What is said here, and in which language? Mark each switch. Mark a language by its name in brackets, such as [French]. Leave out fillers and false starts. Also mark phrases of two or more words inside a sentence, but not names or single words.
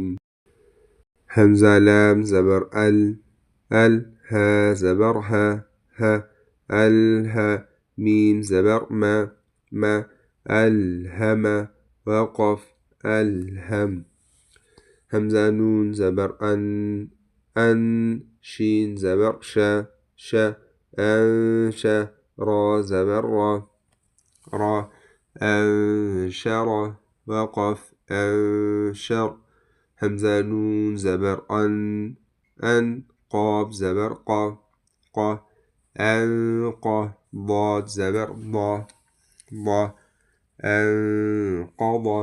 [Urdu] حمزہ لام زبر ال ہا زبر ہ الہ. میم زبر ما الہم. وقف الہم. حمزہ نون زبر ان شین زبر ش انشا. را زبر را انشر. وقف انشر. حمزہ نون زبر ان قاف زبر قا انقا. ضاد زبر ضا انقضا.